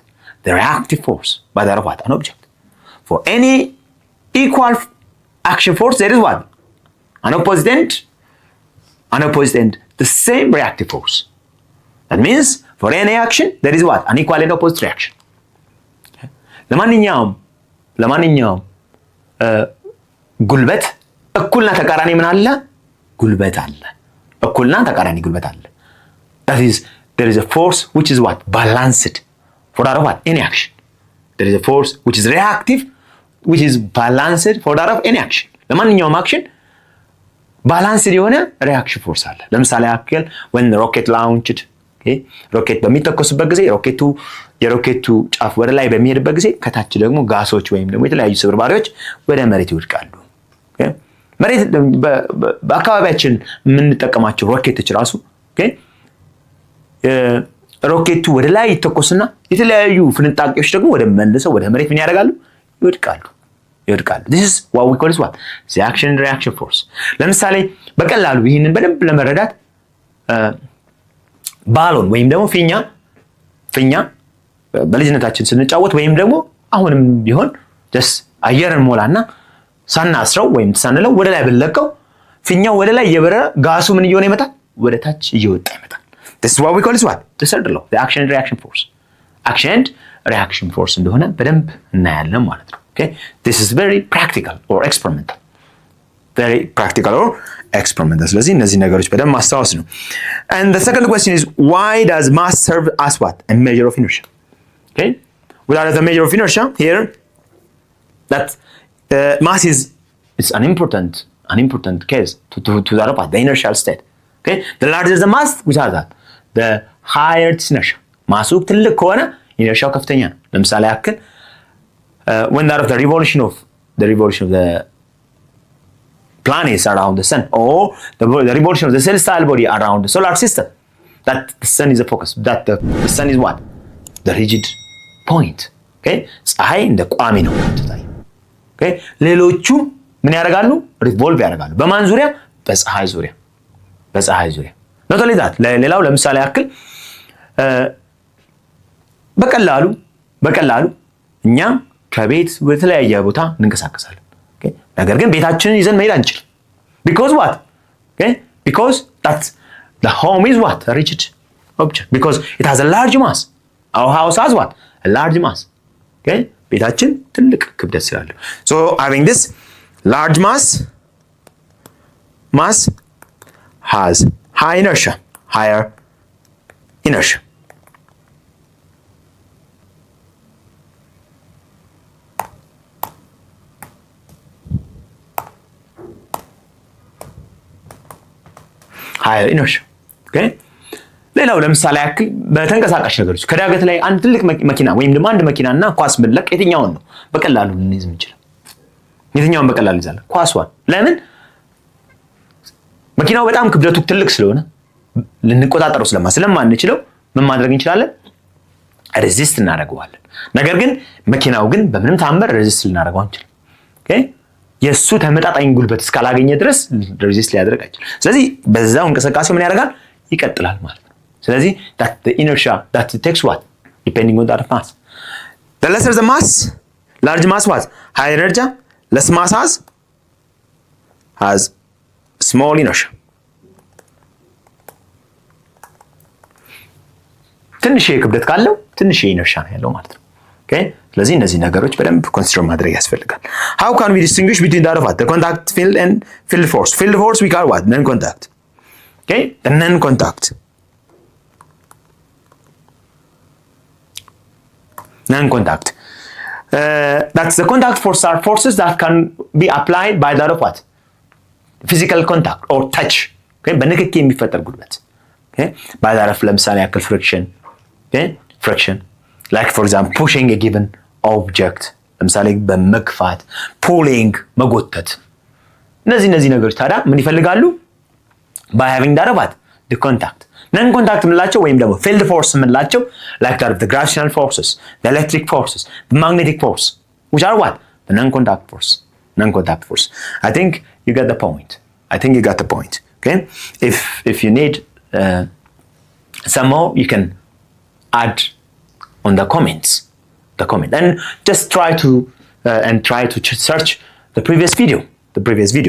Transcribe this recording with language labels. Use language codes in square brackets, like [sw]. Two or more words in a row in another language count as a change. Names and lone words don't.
[en] The reactive force by that of what? An object. For any equal action force, there is what? An opposite end, the same reactive force. That means for any action, there is what? An equal and opposite reaction. Okay? [am] ለማንኛውም ጉልበት እኩልና ተቃራኒ ምን አለ? ጉልበት አለ። እኩልና ተቃራኒ ጉልበት አለ። [en] That is, there is a force which is what? Balanced for that of what? Any action. There is a force which is reactive, which is balanced for that of any action. [am] ለማንኛውም [en] action balanced [am] የሆነ [en] reaction force [am] አለ። ለምሳሌ ያክል [en] when the rocket launched, okay? [am] ሮኬት በሚተኮስበት ጊዜ የሮኬቱ ጫፍ ወደ ላይ በሚሄድበት ጊዜ ከታች ደግሞ ጋሶች ወይም ደግሞ የተለያዩ ስብርባሪዎች ወደ መሬት ይወድቃሉ። okay? መሬት በአካባቢያችን የምንጠቀማቸው ሮኬቶች ራሱ okay? ሮኬቱ ወደ ላይ ይተኮስና የተለያዩ ፍንጣቂዎች ደግሞ ወደ መሬት ምን ያደርጋሉ? ይወድቃሉ። [en] This is what we call what? The action and reaction force. [am] ለምሳሌ በቀላሉ ይህንን በደንብ ለመረዳት ባሎን ወይም ደግሞ ፊኛ በልጅነታችን ስንጫወት ወይም ደግሞ አሁንም ቢሆን just አየርን ሞላና ሳናስረው ወይም ሳንለው ወደ ላይ ብንለቀው ፊኛው ወደ ላይ እየበረረ ጋሱ ምን እየሆነ ይመጣል? ወደ ታች እየወጣ ይመጣል። [en] this is what we call is what the third law, the action and reaction force. action and reaction force [am] እንደሆነ በደንብ እናያለን ማለት ነው። [en] okay, this is very practical or experimental, very practical or experimental. [am] ስለዚህ እነዚህ ነገሮች በደንብ ማስታወስ ነው። [en] and the second question is why does mass serve as what a measure of inertia? okay, without the measure of inertia here, that mass is an important case to that of the inertial state. okay, the larger the mass, which are that the higher its inertia. [am] ማሱ ትልቅ ከሆነ ኢነርሻው ከፍተኛ ነው። ለምሳሌ ያክል [en] when that of the revolution of the planets around the sun, or the revolution of the celestial body around the solar system, that the sun is the focus, that the sun is what the rigid point. [am] okay, ፀሐይ እንደ ቋሚ ነው ትታይ። okay, ሌሎቹ ምን ያደርጋሉ? ሪቮልቭ ያደርጋሉ። በማን ዙሪያ? በፀሐይ ዙሪያ [en] not only that, [am] ሌላው ለምሳሌ ያክል በቀላሉ እኛ ከቤት ወደ ተለያየ ቦታ እንንቀሳቀሳለን። okay, ነገር ግን ቤታችንን ይዘን መሄድ አንችልም። [en] because what? okay, because that the home is what a rigid object, because it has a large mass. our house has what a large mass. [am] okay, ቤታችን ትልቅ ክብደት ስላለው, [en] so having this large mass has higher inertia. higher inertia. [am] okay, ሌላው ለምሳሌ ያክል በተንቀሳቃሽ ነገሮች ከዳገት ላይ አንድ ትልቅ መኪና ወይም ደግሞ አንድ መኪናና ኳስ ብንለቅ የትኛውን ነው በቀላሉ ልንይዝ የምንችለው? የትኛውን በቀላሉ ይዛል? ኳስዋን። ለምን? መኪናው በጣም ክብደቱ ትልቅ ስለሆነ ልንቆጣጠረው ስለማንችለው ምን ማድረግ እንችላለን? ሬዚስት እናደርገዋለን። ነገር ግን መኪናው ግን በምንም ታምር ሬዚስት ልናደርገው አንችልም። ኦኬ፣ የሱ ተመጣጣኝ ጉልበት እስካላገኘ ድረስ ሬዚስት ሊያደርግ አይችልም። ስለዚህ በዛው እንቅስቃሴው ምን ያደርጋል? ይቀጥላል ማለት ነው። ስለዚህ [en] that the inertia that it takes what depending on that mass, the lesser the mass, large mass what high inertia, less mass has small inertia. [am] ትንሽ ክብደት ካለው ትንሽ ኢነርሺያ ነው ያለው ማለት ነው። ኦኬ፣ ስለዚህ እነዚህ ነገሮች በደንብ ኮንሲደር ማድረግ ያስፈልጋል። [en] how can we distinguish between that of what the contact field and field force? field force we call what non contact. okay, the non contact that's the contact force are forces that can be applied by that of what physical contact or touch. [am] okay, በንክኪ የሚፈጠር ጉልበት። okay, [en] by that of [am] ለምሳሌ ያክል friction. [en] okay, friction like for example pushing a given object, [am] ለምሳሌ በመግፋት pulling መጎተት። እነዚህ ነገሮች ታዲያ ምን ይፈልጋሉ? [en] by having that of what the contact. non contact [am] የምንላቸው ወይም ደግሞ [en] field force የምንላቸው like that of the gravitational forces, the electric forces, the magnetic force, which are what the non contact force. I think you got the point. Okay, if you need some more, you can add on the comment and just try to search the previous video.